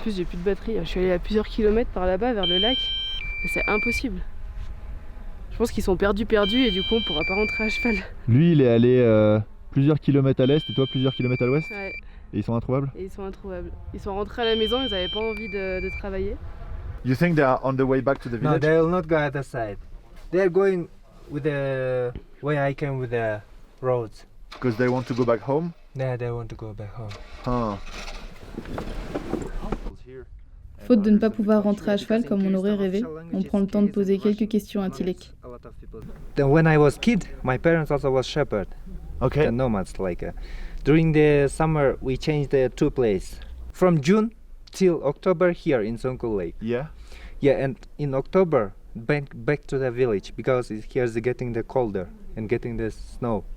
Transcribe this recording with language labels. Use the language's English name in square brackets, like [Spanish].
[French] En plus, j'ai plus de batterie. Je suis allée à plusieurs kilomètres par là-bas, vers le lac. C'est impossible. Je pense qu'ils sont perdus et du coup, on pourra pas rentrer à cheval. Lui, il est allé plusieurs kilomètres à l'est et toi plusieurs kilomètres à l'ouest? Ouais. Et ils sont introuvables? Et ils sont introuvables. Ils sont rentrés à la maison, ils n'avaient pas envie de travailler. [English] You think they are on the way back to the No, village? they will not go at the side. They are going with the way I came with the roads. Because they want to go back home? Yeah, they want to go back home. Ah. [French] Faute de ne pas pouvoir rentrer à cheval comme on aurait rêvé, on prend le temps de poser quelques questions à Tilek. [English] Then when I was kid, my parents also was shepherd. Okay. The nomads during the summer we changed the 2 places. From June till October here in Songkul Lake. Yeah. Yeah, and in October back to the village because here's getting the colder and getting the snow.